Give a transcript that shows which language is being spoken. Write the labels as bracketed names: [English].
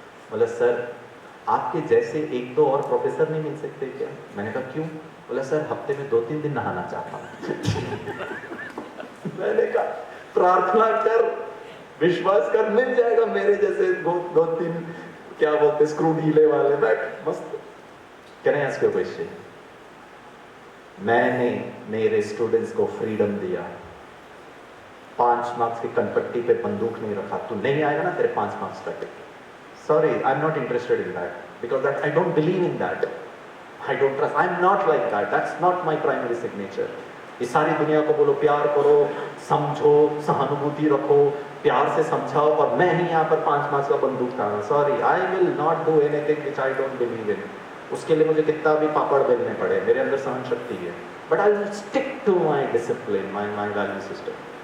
[Hindi] बोला सर आपके जैसे एक दो और प्रोफेसर नहीं मिल सकते क्या? मैंने कहा क्यों? बोला सर हफ्ते में 2-3 दिन नहाना चाहता हूँ। मैंने कहा प्रार्थना कर, विश्वास कर, मिल जाएगा मेरे जैसे दो तीन क्या बोलते स्क्रू ढीले वाले, बैठ मस्त। [English] Can I ask you question? [Hindi] मैंने मेरे स्टूडेंट्स को फ्रीडम दिया, 5 मार्क्स की कनपट्टी पे बंदूक नहीं रखा, तू नहीं आएगा ना तेरे 5 मार्क्स तक, [English] sorry I'm not interested in that, because that I don't believe in that, I don't trust, I'm not like that, that's not my primary signature। [Hindi] इस सारी दुनिया को बोलो प्यार करो, समझो, सहानुभूति रखो, प्यार से समझाओ, और मैं ही यहाँ पर 5 मार्क्स का बंदूक था। [English] Sorry I will not do anything which I don't believe in. [Hindi] उसके लिए मुझे कितना भी पापड़ बेलने पड़े, मेरे अंदर सहन शक्ति है, [English] But I will stick to my discipline, my value system.